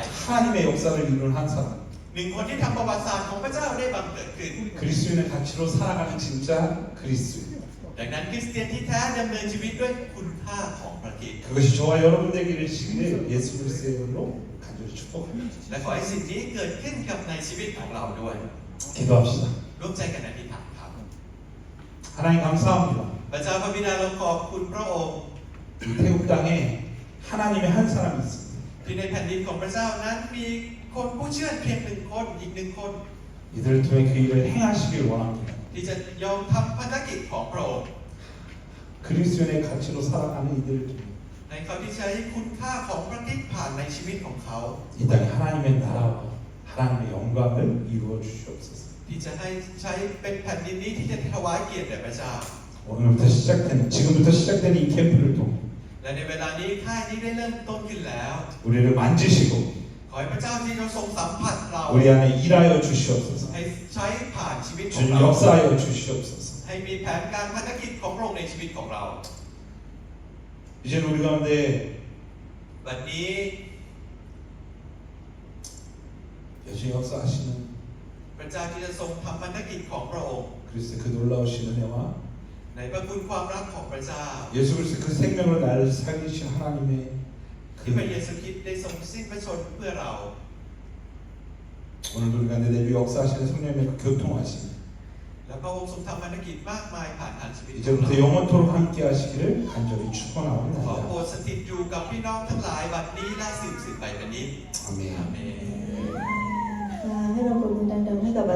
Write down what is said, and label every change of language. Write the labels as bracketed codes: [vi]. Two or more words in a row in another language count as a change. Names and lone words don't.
[ko] 하나님의 역사를 이루는 한 사람 [th] หนึ่งคนที่ทำประวัติศาสตร์ของพระเจ้าได้บังเกิดขึ้น [ko] 그리스도인의 가치로 살아가는 진짜 그리스도인 [th] ดังนั้นคริสเตียนที่แท้ดำเนินชีวิตด้วยคุณค่าของพระคริสต์ [ko] 그것이 저와 여러분 되기를 시기를 예수 그리스도의 이름으로 간절히 축복합니다. [th] และขอให้สิ่งนี้เกิดขึ้นกับในชีวิตของเราด้วย [ko] 기도합시다. [th] ร่วมใจกันอธิษฐานครับ [ko] 하나님 감사합니다. [th] พระเจ้าพระบิดาเราขอบคุณพระองค์ [ko] 이 태국 땅에 하나님의 한 사람이 있습니다. [th] ที่ในแผ่นดินของพระเจ้านั้นมีคนผู้เชื่อเพียงหนึ่งคนอีกหนึ่งคน [ko] 이들을 통해 그 일을 행하시길 원합니다. [th] ที่จะยอมทำภารกิจของพระองค์ [ko] 그리스도인의 가치로 살아가는 이들을 통해 [th] ในเขาที่ใช้คุณค่าของพระคริสต์ผ่านในชีวิตของเขา [ko] 이 땅에 하나님의 나라와 하나님의 영광을 이루어 주시옵소서. [th] ที่จะให้ใช้เป็นแผ่นดินนี้ที่จะถวายเกียรติแด่พระเจ้า [ko] 지금부터 시작된 이 캠프를 통해 [th] และในเวลานี้ค่ายนี้ได้เริ่มต้นขึ้นแล้ว [ko] 우리를 만지시고 [th] ขอให้พระเจ้าที่เราทรงสัมผัสเรา [ko] 우리 안에 일하여 주시옵소서. [th] ให้ใช้ผ่านชีวิตของ [ko] 주님 [th] เรา [ko] 역사하여 주시옵소서. [th] ให้มีแผนการภารกิจของพระองค์ในชีวิตของเรา [ko] 이제 우리 가운데 [th] วันนี้ [ko] 여전히 역사하시는 [th] พระเจ้าที่จะทรงทำภารกิจของพระองค์ [ko] 그리스도의 그 놀라우신 은혜와 [th] ในพระคุณความรักของพระเจ้า [ko] 예수 그리스도 그 생명을 나를 살리신 하나님의 [th] ที่พระเยซูคริสต์ได้ทรงสิ้นพระชนม์เพื่อเรา [ko] 오늘도 우리 가운데 내주 역사하시는 성령님의 그 교통하심 [th] และพระองค์ทรงทำภารกิจมากมายผ่านทางชีวิตของ [ko] 이제부터 [th] เรา [ko] 영원토록 함께 하시기를 간절히 [th] ขอ [ko] 축원하옵나이다. [th] โปรดสถิตอยู่กับพี่น้องทั้งหลายบัดนี้และสืบไปวันนี้ [ko] 아멘. [th] อาเมน ให้เราปรบมือดังๆให้